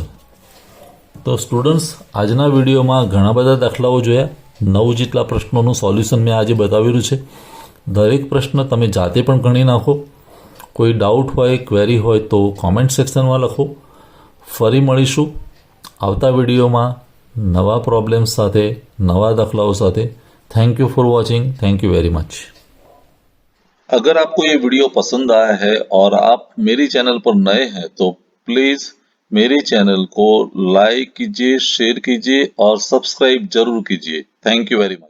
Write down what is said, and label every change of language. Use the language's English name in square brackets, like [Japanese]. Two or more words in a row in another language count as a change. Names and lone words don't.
[Gujarati] તો સ્ટુડન્ટ્સ, આજના વિડીયોમાં ઘણા બધા દાખલાઓ જોયા, 9 જેટલા પ્રશ્નોનું સોલ્યુશન મેં આજે બતાવેલું છે. દરેક પ્રશ્ન તમે જાતે પણ ગણી નાખો. કોઈ ડાઉટ હોય, ક્વેરી હોય તો કોમેન્ટ સેક્શનમાં લખો. ફરી મળીશું આવતા વિડીયોમાં નવા પ્રોબ્લેમ્સ સાથે, નવા દાખલાઓ સાથે. [English] Thank you for watching. Thank you very much. [Hindi] अगर आपको ये वीडियो पसंद आया है और आप मेरी चैनल पर नए हैं तो प्लीज मेरे चैनल को लाइक कीजिए, शेयर कीजिए और सब्सक्राइब जरूर कीजिए. [English] Thank you very much.